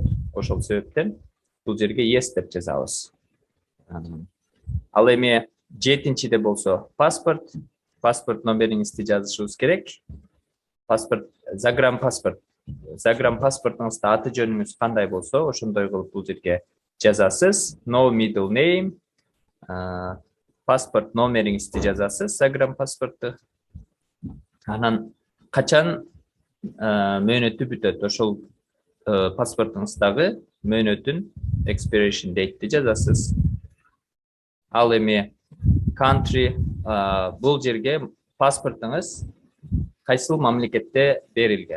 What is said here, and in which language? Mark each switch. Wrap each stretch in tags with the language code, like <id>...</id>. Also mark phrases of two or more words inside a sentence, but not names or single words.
<ky>Ошол себептен бул жерге yes деп жазабыз. Ал эми 7-де болсо паспорт номериңизди жазышыбыз керек. Паспорт, загранпаспорт. Загранпаспортуңузда аты жөнүңүз кандай болсо, ошондой кылып бул жерге жазасыз.</ky> <en>No middle name.</en> <ky>Паспорт номериңизди жазасыз, загранпаспортту. Анан качан мөөнөтү бүтөт, ошол паспортуңуздагы мөөнөтүн</ky> <en>expiration date'ти</en> <ky>жазасыз. Ал эми country, бул жерге паспортуңуз кайсыл мамлекетте берилген?</ky>